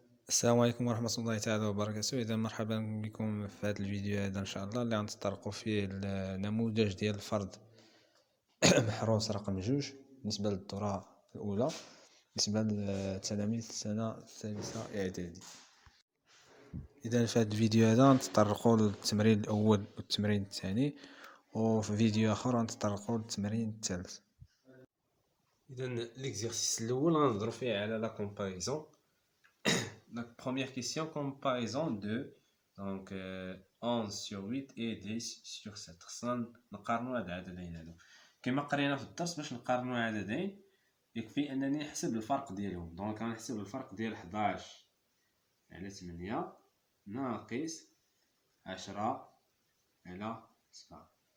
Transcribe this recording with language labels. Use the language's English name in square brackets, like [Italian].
[Arabic] السلام عليكم ورحمة الله تعالى وبركاته. إذا مرحبا بكم في هذا الفيديو هذا إن شاء الله اللي غنتطرقوا فيه النموذج ديال الفرد محروس رقم 2 بالنسبة للدورة الأولى بالنسبة لتلاميذ السنة الثالثة إعدادي. إذا في هذا الفيديو هذا غنتطرقوا للتمرين الأول والتمرين الثاني، وفي فيديو آخر غنتطرقوا للتمرين الثالث. إذا ليكزيرسيس الأول غنهضروا فيه على لا كومباريزون. [French] La première question, comparaison de donc 11 sur 8 et 10 sur 7. [Arabic] خصنا نقارنوا هاد العددين هادو كما قرينا في الدرس. باش نقارنوا عددين يكفي انني نحسب الفرق ديالهم. دونك غنحسب الفرق ديال 11 على 8 ناقص 10 على 7.